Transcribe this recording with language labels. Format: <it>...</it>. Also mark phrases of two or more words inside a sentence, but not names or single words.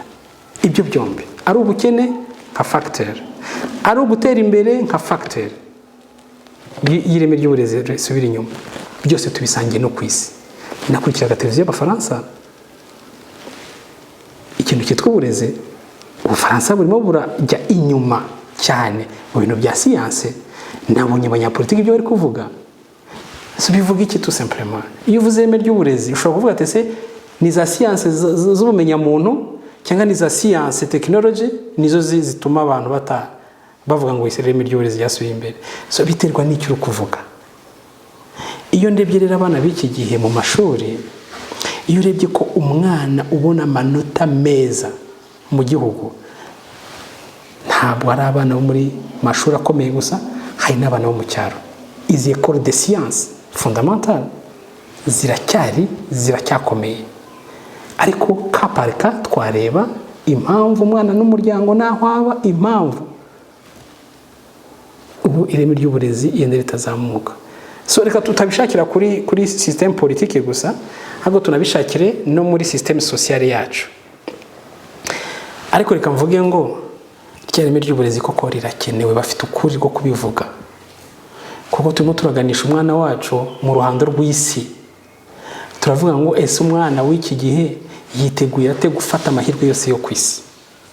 <rw>Ibyo byombi ari ubukene nka factor, ari ugutera imbere nka factor y'ireme ry'uburezi risubira inyuma, byose tubisangiye no ku isi. Nakurikiraga televiziyo y'Abafaransa, ikintu cyitwa uburezi, Ubufaransa burimo burajya inyuma cyane mu bintu bya siyanse. Nabonye abanyapolitiki ibyo bari kuvuga, bivuga iki</rw> <fr>tout simplement?</fr> <rw>Iyo uvuze ireme ry'uburezi ushobora kuvuga ati ese ni za siyanse z'ubumenyamuntu cyangwa ni za siyanse tekinoloji nizo zituma abantu bavuga ngo ireme ry'uburezi ryasubiye imbere. So biterwa n'icyo uri kuvuga. Iyo ndebye rero abana b'iki gihe mu mashuri, iyo urebye ko umwana ubona amanota meza mu gihugu, ntabwo ari abana bo muri mashuri akomeye gusa, hari n'abana bo mu cyaro. Izi</rw> <fr>école de science fondamentale</fr> <rw>ziracyakomeye, ariko kaparika twareba impamvu umwana n'umuryango naho aba, impamvu ubu ireme ry'uburezi yenda ritazamuka. So reka tutabishakira kuri</rw> <fr>système politique</fr> <rw>gusa, ahubwo tunabishakire no muri</rw> <fr>système sociale</fr> <rw>yacu. Ariko reka mvuge ngo ireme ry'uburezi koko rirakenewe, bafite ukuri rwo kubivuga, kuko turimo turaganisha umwana wacu mu ruhando rw'isi. Turavuga ngo ese umwana w'iki gihe yiteguye ate gufata amahirwe yose yo ku isi?</rw>